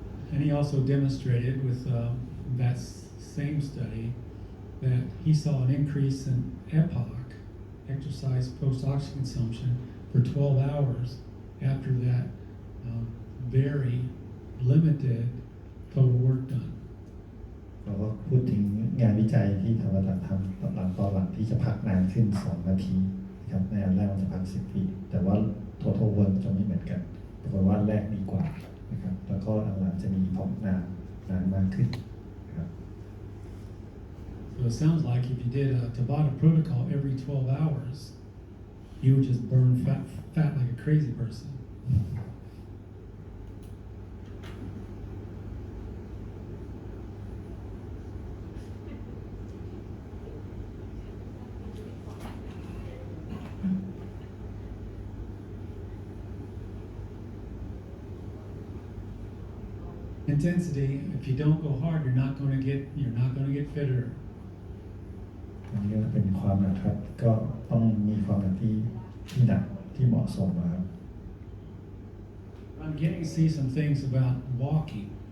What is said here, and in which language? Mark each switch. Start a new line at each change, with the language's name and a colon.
English: And he also demonstrated with that same study that he saw an increase in EPOC, exercise post-oxygen consumption, for 12 hours after that very limited total work done.
Thai: เราก็พูดถึงงานวิจัยที่ทำตอนหลังที่จะพักนานขึ้น2 นาทีนะครับในอันแรกมันจะพัก10 วิแต่ว่า total work จะไม่เหมือนกันปรากฏว่าแรกดีกว่านะครับแล้วก็อันหลังจะมีพอกนานมากขึ้นนะครับ
English: So it sounds like if you did a Tabata protocol every 12 hours, you would just burn fat like a crazy person. intensity. If you don't go hard, you're not going to get fitter.
Thai: อันนี้ก็เป็นความหนักครับก็ต้องมีความหนักที่หนักที่เหมาะสมนะครับ
English: I'm getting to see some things about walking.